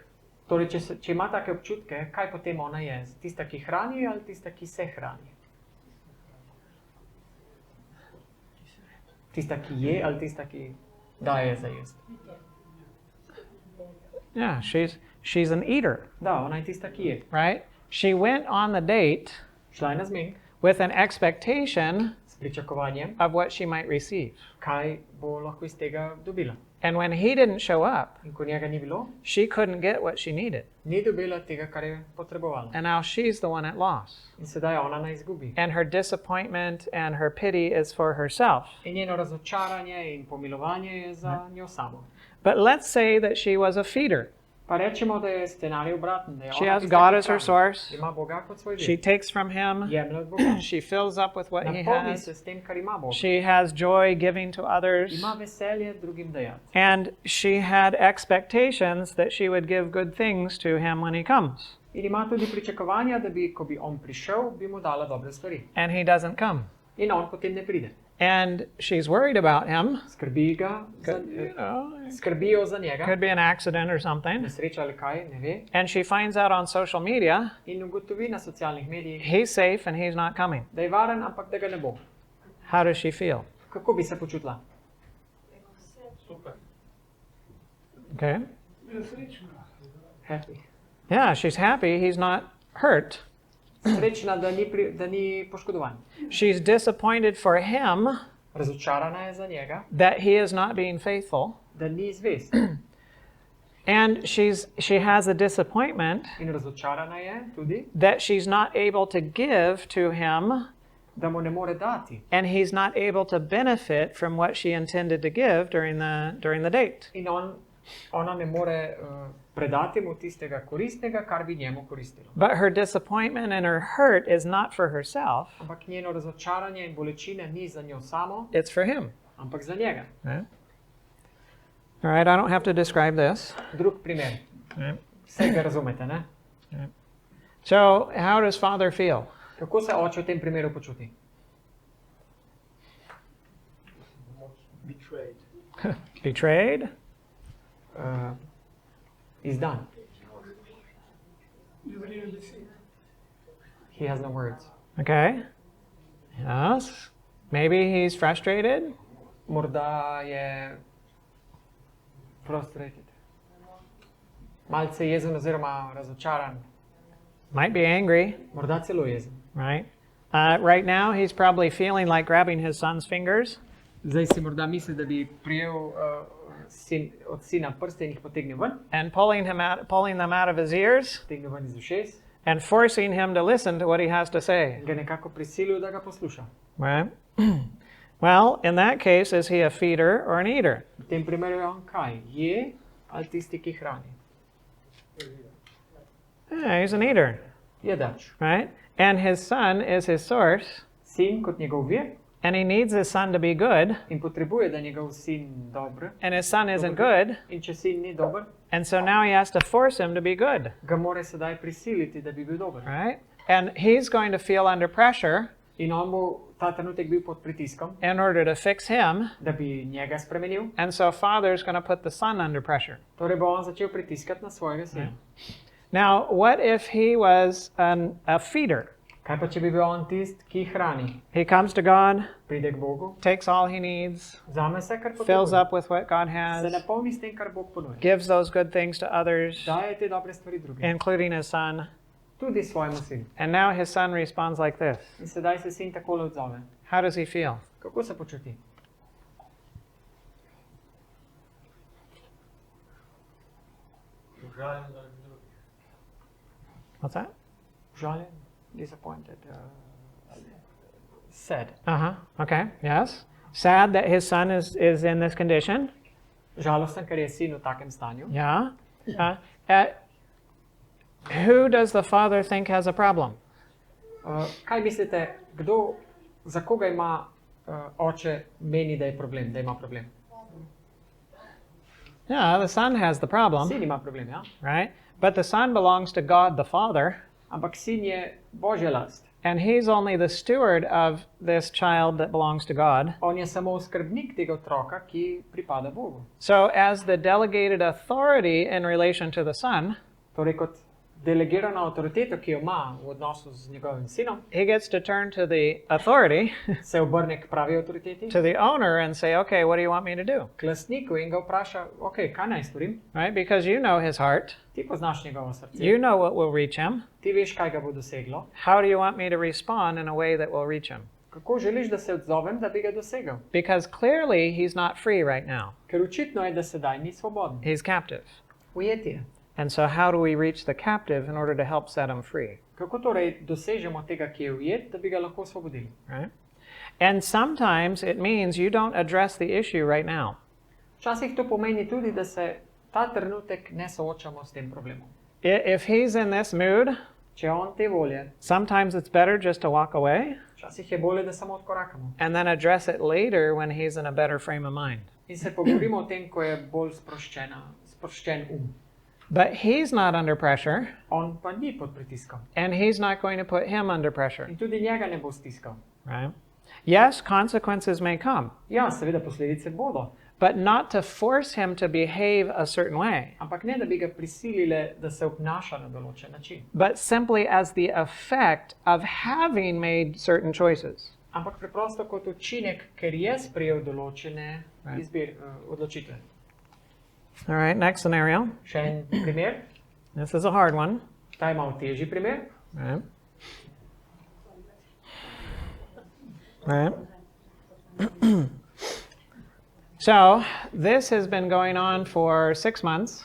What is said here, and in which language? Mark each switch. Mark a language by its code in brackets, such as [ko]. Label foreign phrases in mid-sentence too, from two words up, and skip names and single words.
[sl] Torej, če ima take občutke, kaj potem ona je? Tista, ki hrani ali tista, ki se hrani? Tista, ki je ali tista, ki daje za jesti? [en] Yeah, she's an eater, [sl] Da, ona je tista, ki je. [en] right? She went on the date [sl] Šla je na zmenek [en] with an expectation [sl] s pričakovanjem, [en] of what she might receive. [sl] kaj bo lahko iz tega dobila. [en] And when he didn't show up, [sl] In ko njega ni bilo, [en] she couldn't get what she needed. [sl] ni dobila tega, kar je potrebovala. [en] And now she's the one at loss. [sl] In sedaj je ona na izgubi. [en] And her disappointment and her pity is for herself. [sl] In njeno razočaranje in pomilovanje je za njo samo. [en] But let's say that she was a feeder. [sl] Pa rečemo, da je scenarij obraten, da je [en] She [sl] ona [en] has [sl] tista, [en] God [sl] ki [en] as her [sl] hrani. [en] source. [sl] Ima Boga kot svoj [en] She [sl] vir. [en] takes from him. [sl] Jemlje od Boga. [en] She fills up with what he [sl] Napolni [en] has. [sl] se s tem, kar ima Bog. [en] She has joy giving to others. [sl] Ima veselje drugim dajati. [en] And she had expectations that she would give good things to him when he comes. [sl] In ima tudi pričakovanja, da bi, ko bi on prišel, bi mu dala dobre stvari. [en] And he doesn't come. [sl] In on potem ne pride. [en] And she's worried about him. [sl] Skrbi ga, [en] You know, [sl] skrbijo za njega. [en] could be an accident or something. [sl] Nesreča ali kaj, ne ve. [en] And she finds out on social media [sl] In ugotovi na socialnih medijih, [en] he's safe and he's not coming. [sl] da je varen, ampak da ga ne bo. [en] How does she feel? [sl] Kako bi se počutila? [en] Okay. Happy. Yeah, she's happy he's not hurt. [sl] Srečna, da ni poškodovan. [en] She's disappointed for him [sl] Razočarana je za njega, [en] that he is not being faithful. [sl] da ni zvest. [en] And she has a disappointment [sl] In razočarana je tudi, [en] that she's not able to give to him [sl] da mu ne more dati. [en] and he's not able to benefit from what she intended to give during the date. [sl] In ona ne more predati mu tistega koristnega, kar bi njemu koristilo. [en] But her disappointment and her hurt is not for herself, [sl] Ampak njeno razočaranje in bolečine ni za njo samo, [en] it's for him. [sl] ampak za njega. [en] Right? All right, I don't have to describe this. [sl] Drug primer. [en] Right. [sl] Vse ga razumete, ne? [en] So, how does father feel? [sl] Kako se oče v tem primeru počuti? [en] Betrayed? [sl] Izdan. [en] He has no words. Okay. Yes. Maybe he's frustrated. [sl] Morda je frustrated. Malce jezen oziroma razočaran. [en] Might be angry, [sl] Morda celo jezen. [en] right? Right now, he's probably feeling like grabbing his son's fingers [sl] Zdaj si morda misli, da bi prijel od sina prste in jih potegnil ven, [en] and pulling them out of his ears [sl] potegnil ven iz ušes [en] and forcing him to listen to what he has to say. [sl] in ga nekako prisilil, da ga posluša. [en] Right? Well, in that case, is he a feeder or an eater? [sl] V tem primeru je on kaj? Je ali tisti, ki hrani? [en] Yeah, he's an eater, [sl] Jedač. [en] right? And his son is his source, [sl] Sin kot njegov vir [en] and he needs his son to be good, [sl] in potrebuje, da njegov sin dober. [en] and his son isn't good, [sl] In če sin ni dober, [en] and so now he has to force him to be good, [sl] ga mora sedaj prisiliti, da bi bil dober. [en] right? And he's going to feel under pressure [sl] In on bo ta trenutek bil pod pritiskom, [en] in order to fix him, [sl] da bi njega spremenil. [en] and so father's going to put the son under pressure. [sl] Torej bo on začel pritiskati na svojega sina. [en] Now, what if he was a feeder? [sl] Kaj pa, če bi bil on tist, ki hrani? [en] He comes to God, [sl] Pride k Bogu, [en] takes all he needs, [sl] vzame vse, kar [en] fills [sl] potrebuje, [en] up with what God [sl] se [en] has, [sl] napolni s tem, kar Bog ponuja. [en] gives those good things to others, [sl] Daje te dobre stvari drugim, [en] including his son. [sl] tudi svojemu sinu. [en] And now his son responds like this. [sl] In sedaj se sin takole odzove. [en] How does he feel? [sl] Kako se počuti? [en] What's that? [sl] Žaljen, [en] disappointed, sad. Uh-huh. Okay. Yes. Sad that his son is in this condition. [sl] Žalosten, ker je sin v takem stanju. [en] Yeah. Who does the father think has a problem? [sl] Kaj mislite, kdo, za koga ima oče meni, da je problem, da ima problem? [en] Yeah, the son has the problem, [sl] Sin ima problem, ja? [en] right? But the son belongs to God the Father, [sl] Ampak sin je Božja last. [en] and he's only the steward of this child that belongs to God. [sl] On je samo skrbnik tega otroka, ki pripada Bogu. [en] So as the delegated authority in relation to the son, [sl] Torej kot delegirana avtoriteta, ki jo ima v odnosu z njegovim sinom, [en] he gets to turn to the authority, [sl] se obrne k pravi avtoriteti, [en] to the owner, and say, okay, what do you want me to do? [sl] k lastniku in ga vpraša, ok, kaj naj storim? [en] Right? Because you know his heart. [sl] Ti poznaš njegovo srce, [en] You know what will reach him. [sl] ti veš, kaj ga bo doseglo. [en] How do you want me to respond in a way that will reach him? [sl] Kako želiš, da se odzovem, da bi ga dosegel? [en] Because clearly he's not free right now. [sl] Ker očitno je, da sedaj ni svoboden. [en] He's captive. [sl] Ujet je. [en] And so how do we reach the captive in order to help set him free? [sl] Kako torej dosežemo tega, ki je ujet, da bi ga lahko osvobodili? [en] Right? And sometimes it means you don't address the issue right now. [sl] Včasih to pomeni tudi, da se ta trenutek ne soočamo s tem problemom. [en] If he's in this mood, [sl] Če je on te volje, [en] sometimes it's better just to walk away [sl] včasih je bolje, da samo odkorakamo. [en] and then address it later when he's in a better frame of mind. [sl] In se pogovorimo o tem, ko je bolj sproščen [en] But he's not under pressure, [sl] On pa ni pod pritiskom. [en] and he's not going to put him under pressure. [sl] In tudi njega ne bo stiskal. [en] Right? Yes, consequences may come, [sl] Ja, seveda posledice bodo. [en] but not to force him to behave a certain way, [sl] Ampak ne, da bi ga prisilile, da se obnaša na določen način. [en] but simply as the effect of having made certain choices. [sl] Ampak preprosto kot učinek, ker je sprejel določene [en] Right. [sl] odločitve. [en] All right, next scenario. [sl] Še en primer. [en] This is a hard one. [sl] Ta je malo težji primer. [en] Right. Right. So, this has been going on for 6 months.